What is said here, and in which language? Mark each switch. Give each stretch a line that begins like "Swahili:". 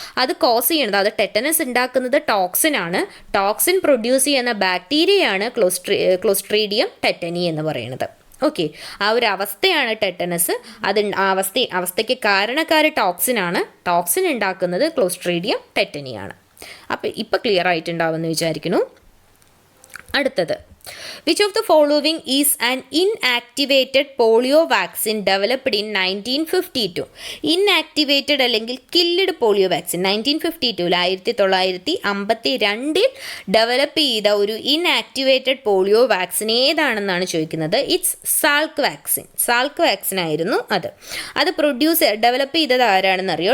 Malayalam: അത് കോസ് ചെയ്യണത്, അത് ടെറ്റനസ് ഉണ്ടാക്കുന്നത് ടോക്സിനാണ്. ടോക്സിൻ പ്രൊഡ്യൂസ് ചെയ്യുന്ന ബാക്ടീരിയയാണ് ക്ലോസ്ട്രീഡിയം ടെറ്റനി എന്ന് പറയുന്നത്. ഓക്കെ, ആ ഒരു അവസ്ഥയാണ് ടെറ്റനസ്. അത് അവസ്ഥയ്ക്ക് കാരണക്കാര് ടോക്സിനാണ്. ടോക്സിൻ ഉണ്ടാക്കുന്നത് ക്ലോസ്ട്രീഡിയം ടെറ്റനിയാണ്. അപ്പം ഇപ്പം ക്ലിയർ ആയിട്ടുണ്ടാവുമെന്ന് വിചാരിക്കുന്നു. അടുത്തത്,
English: which of the following is an inactivated polio vaccine developed in 1952?
Malayalam: Inactivated അല്ലെങ്കിൽ
English: killed polio vaccine
Malayalam: 1952 1952 ഡെവലപ്പ് ചെയ്ത ഒരു ഇൻആക്ടിവേറ്റഡ് പോളിയോ വാക്സിൻ ഏതാണെന്നാണ് ചോദിക്കുന്നത്.
English: it's Salk vaccine
Malayalam: ആയിരുന്നു അത് ഡെവലപ്പ് ചെയ്തത് ആരാണെന്ന് അറിയോ?